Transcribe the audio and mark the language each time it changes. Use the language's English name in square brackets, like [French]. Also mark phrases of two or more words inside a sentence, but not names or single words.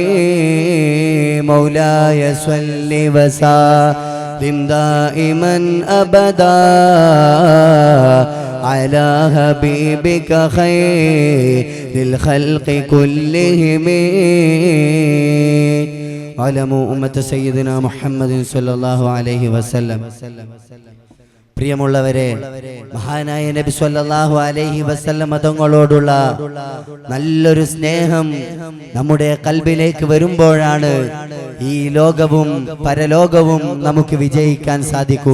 [Arabic] مولاي صل وسلم دائما أبدا على حبيبك خير الخلق كلهم. علموا أمة سيدنا محمد صلى الله عليه وسلم. [Malayalam] പ്രിയമുള്ളവരെ, മഹാനായ നബി [Arabic] صلى الله عليه وسلم [Malayalam] തങ്ങളോടുള്ള നല്ലൊരു സ്നേഹം നമ്മുടെ ഖൽബിലേക്ക് വരുമ്പോഴാണ് ഈ ലോകവും പരലോകവും നമുക്ക് വിജയിക്കാൻ സാധിക്കുക.